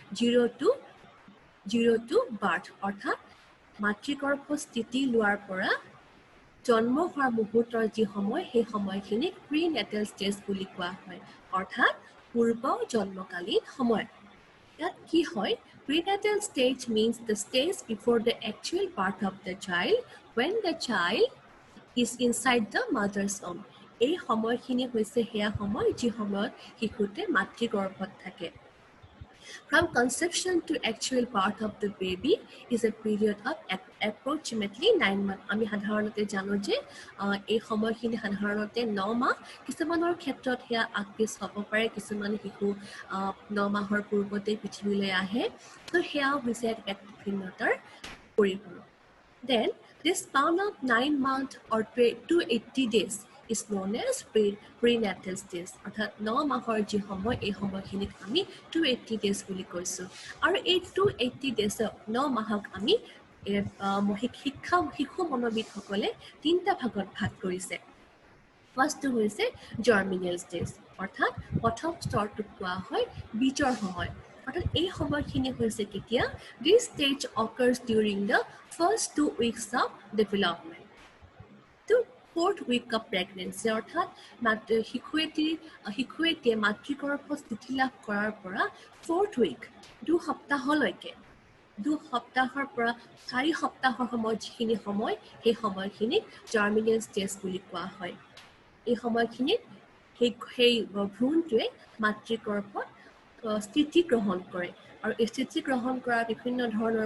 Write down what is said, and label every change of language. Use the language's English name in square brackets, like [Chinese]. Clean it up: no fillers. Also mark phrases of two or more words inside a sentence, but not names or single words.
[English] zero to birth [Assamese] অৰ্থাৎ মাতৃগৰ্ভ স্থিতি লোৱাৰ পৰা জন্ম হোৱাৰ মুহূৰ্তৰ যি সময় সেই সময়খিনিক [English] prenatal stage [Assamese] বুলি কোৱা হয় অৰ্থাৎ পূৰ্ব জন্মকালীন সময় ইয়াত কি হয় [English] prenatal stage means the stage before the actual birth of the child when the child is inside the mother's womb [Assamese] এই সময়খিনি হৈছে সেয়া সময় যি সময়ত শিশুতে মাতৃগৰ্ভত থাকে [English] From conception to actual birth of the baby is a period of approximately 9 months. [Assamese] আমি সাধাৰণতে জানো যে এই সময়খিনি সাধাৰণতে 9 মাহ কিছুমানৰ ক্ষেত্ৰত সেয়া আগপিছ হ'ব পাৰে কিছুমান শিশু 9 মাহৰ পূৰ্বতে পৃথিৱীলৈ আহে তো সেয়াও হৈছে এক ব্যক্তি ভিন্নতাৰ পৰিপূৰক [English] Then this span of 9 months or 280 days is known as prenatal stage [Assamese] অৰ্থাৎ 9 মাহৰ যি সময় এই সময়খিনিক আমি 280 days বুলি কৈছোঁ আৰু এই 280 daysক 9 মাহক আমি শিশু মনোবিদসকলে তিনিটা ভাগত ভাগ কৰিছে ফাৰ্ষ্টটো হৈছে [English] germinal stage [Assamese] অৰ্থাৎ প্ৰথম স্তৰটোক কোৱা হয় বীজৰ সময় অৰ্থাৎ এই সময়খিনি হৈছে কেতিয়া [English] this stage occurs during the first 2 weeks of development to 4th week of pregnancy [Assamese] অৰ্থাৎ শিশুটিয়ে মাতৃগৰ্ভত স্থিতি লাভ কৰাৰ পৰা 4th week 2 সপ্তাহলৈকে 2 সপ্তাহৰ পৰা 4 সপ্তাহৰ সময় যিখিনি সময় সেই সময়খিনিক [English] germinal stage [Assamese] বুলি কোৱা হয় এই সময়খিনিত সেই ভ্ৰূণটোৱে মাতৃগৰ্ভত স্থিতি গ্ৰহণ কৰে আৰু এই স্থিতি গ্ৰহণ কৰাৰ বিভিন্ন ধৰণৰ